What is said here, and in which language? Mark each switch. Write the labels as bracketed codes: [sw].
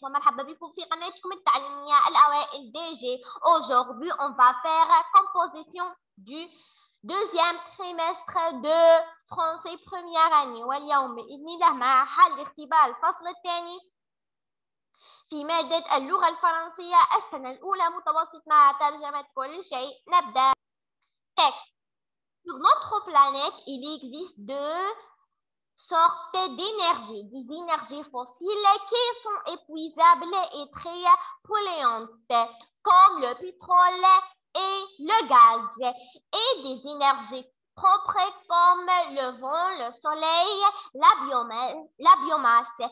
[ar] ومرحبا بكم في قناتكم التعليمية الأوائل DG. [fr] Aujourd'hui, on va faire composition du deuxième trimestre de français première année. [ar] واليوم بإذن الله مع حل اختبار الفصل الثاني في مادة اللغة الفرنسية السنة الأولى متوسط مع ترجمة كل شيء. نبدأ. Texte. [fr] Sur notre planète, il existe deux sortes d'énergie, des énergies fossiles qui sont épuisables et très polluantes, comme le pétrole et le gaz, et des énergies propres comme le vent, le soleil, la biomasse.